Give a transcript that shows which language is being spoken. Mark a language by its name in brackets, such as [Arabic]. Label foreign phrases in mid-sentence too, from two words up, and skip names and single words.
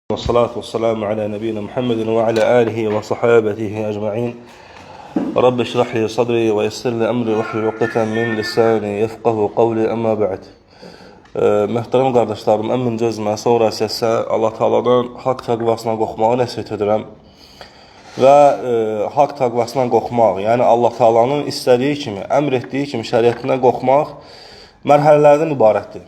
[Arabic] والصلاة والسلام على نبينا محمد وعلى آله وصحابته أجمعين. رب اشرح لي صدري ويسر لي أمري واحلل عقدة من لساني يفقهوا قولي, أما بعد. [Azerbaijani] Möhtərəm qardaşlarım, ən öncə özümə, sonra isə Allah Taala'dan haqq təqvasından qorxmağı nəsihət edirəm. Və haqq təqvasından qorxmaq, yəni Allah Taala'nın istədiyi kimi, əmr etdiyi kimi şəriətindən qorxmaq mərhələlərdən ibarətdir.